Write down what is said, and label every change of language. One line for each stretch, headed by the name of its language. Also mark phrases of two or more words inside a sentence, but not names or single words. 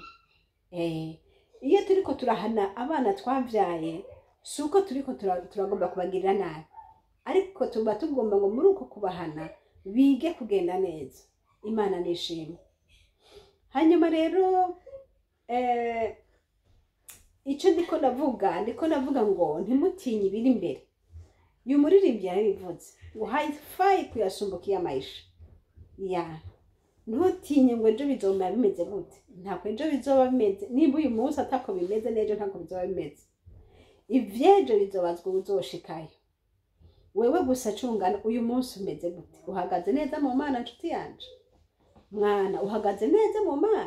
Rundi: Iyo turiko turahana abana twavyaye, suko turiko turagomba kubagirira nabi, ariko tuba tugomba ngo muri uko kubahana bige kugenda neza. Imana nishimwe. Hanyuma rero icyo ndiko ndavuga ngo ntimutinye ibiri imbere. Uyu muririmbyi yarabivuze ngo
Swahili: haifai kuyasumbukia maisha.
Rundi: Ntutinye ngo ejo bizoba bimeze gute. Ntako ejo bizoba bimeze, nimba uyu munsi atako bimeze n'ejo ntako bizoba bimeze. Ivyejo bizobazwa uzoshikayo. Wewe gusa cungana uyu munsi umeze gute? Uhagaze neza mu Mana nshuti yanje? Mwana uhagaze neza mu Mana?